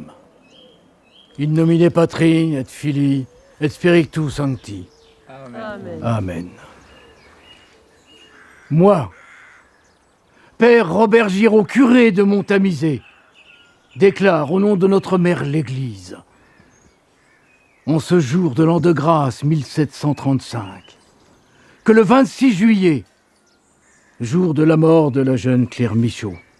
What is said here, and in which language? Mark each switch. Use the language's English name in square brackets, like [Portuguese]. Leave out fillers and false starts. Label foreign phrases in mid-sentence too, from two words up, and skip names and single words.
[Latin] In nomine Patri et Filii et Spiritus Sancti. Amen. Amen. [French] Moi, Père Robert Giraud, curé de Montamisé, déclare au nom de notre mère l'Église, en ce jour de l'an de grâce 1735, que le 26 juillet, jour de la mort de la jeune Claire Michaud,